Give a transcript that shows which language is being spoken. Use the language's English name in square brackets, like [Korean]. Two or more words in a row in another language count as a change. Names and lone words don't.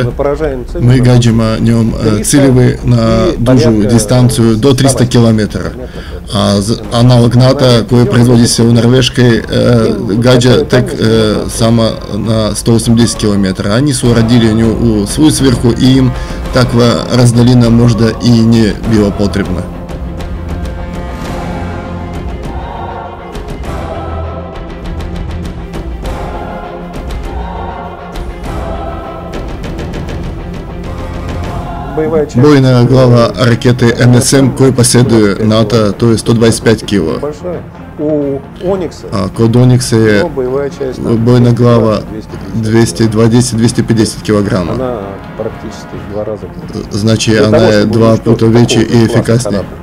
[Serbian] Mi gađamo njom ciljevi na dužu distanciju do 300 km. A analog NATO koji proizvodi se u Norveškoj gađa tek samo na 180 km. Oni su radili nju u svoju svrhu i im takva razdaljina možda i nije bila potrebna. [Russian] Бойная глава ракеты НСМ, [Serbian] koju posjeduje NATO, to je 125 kg. A kod Onyxa je bojna glava 220-250 kg. Znači ona je 2 puta veća i efikasnija.